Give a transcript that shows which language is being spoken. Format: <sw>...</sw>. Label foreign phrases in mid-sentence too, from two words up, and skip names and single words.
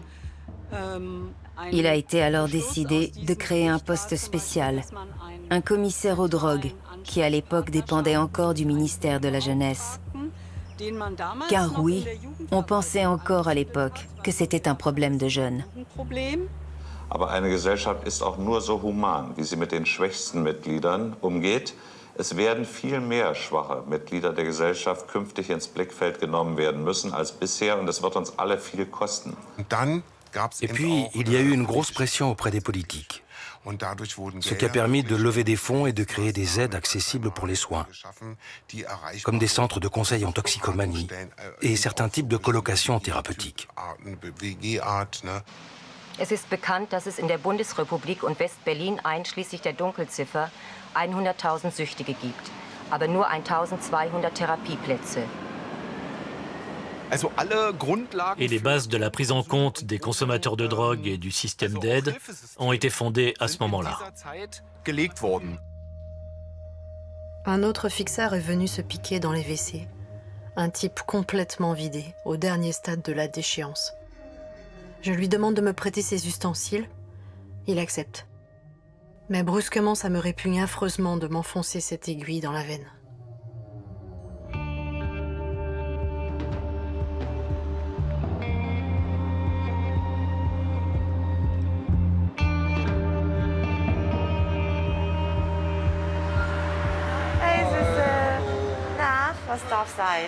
<fr>Il a été alors décidé de créer un poste spécial, un commissaire aux drogues, qui à l'époque dépendait encore du ministère de la Jeunesse. Car oui, on pensait encore à l'époque que c'était un problème de jeunes.</fr> <de>Aber eine Gesellschaft ist auch nur so human, wie sie mit den schwächsten Mitgliedern umgeht. Es werden viel mehr schwache Mitglieder der Gesellschaft künftig ins Blickfeld genommen werden müssen als bisher, und es wird uns alle viel kosten.</de> <fr>Et puis, il y a eu une grosse pression auprès des politiques, ce qui a permis de lever des fonds et de créer des aides accessibles pour les soins, comme des centres de conseil en toxicomanie et certains types de colocations thérapeutiques.</fr> <de>Es ist bekannt, dass es in der Bundesrepublik und West-Berlin einschließlich der Dunkelziffer 100.000 Süchtige gibt, aber nur 1.200 Therapieplätze.</de> <fr>Et les bases de la prise en compte des consommateurs de drogue et du système d'aide ont été fondées à ce moment-là. Un autre fixeur est venu se piquer dans les WC. Un type complètement vidé, au dernier stade de la déchéance. Je lui demande de me prêter ses ustensiles. Il accepte. Mais brusquement, ça me répugne affreusement de m'enfoncer cette aiguille dans la veine.</fr> <de>Hey Süße, na, was darf sein?</de>